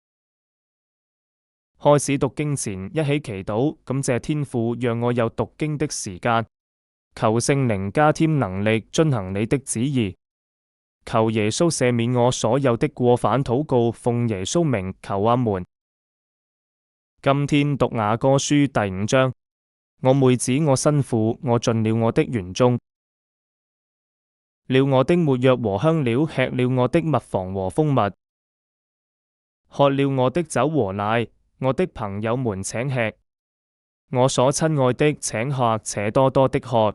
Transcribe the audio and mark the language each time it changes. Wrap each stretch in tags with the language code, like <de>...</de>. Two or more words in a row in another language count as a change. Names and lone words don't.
<zh>開始讀經前，一起祈禱，感謝天父讓我有讀經的時間，求聖靈加添能力遵行你的旨意。求耶穌赦免我所有的過犯，禱告奉耶穌名求阿們。今天讀雅歌書第5章。我妹子我新婦，我盡了我的園中，了我的沒藥和香料，吃了我的蜜房和蜂蜜，喝了我的酒和奶。我的朋友們請吃，我所親愛的請客，且多多的喝。</zh>